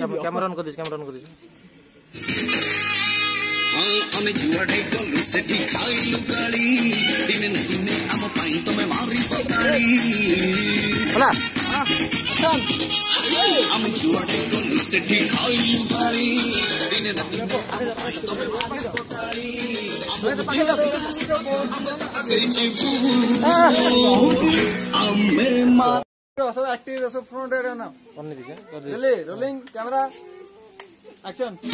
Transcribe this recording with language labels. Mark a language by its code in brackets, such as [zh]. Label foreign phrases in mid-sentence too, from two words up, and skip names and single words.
[en] camera on [hi] कर दीजिए [or] ଆମେ ଯୁଆଡେ ଗଲୁ ସେଠି ଖାଇଲୁ ଗାଳି ଦିନେ ନା ଦିନେ ଆମ ପାଇଁ ତମେ ମାରି ପକାଳି ଆମେ ଯୁଆଡେ ଗଲୁ ସେଠି ଖାଇଲୁ ଗାଳି ଦିନେ ନା ଦିନେ ଆମ ପାଇଁ ତମେ ମାରି ପକାଳି ଆମେ [hi] सब एक्टिव सब [en] front area [hi] ना करने दीजिए [en] जल्दी rolling camera action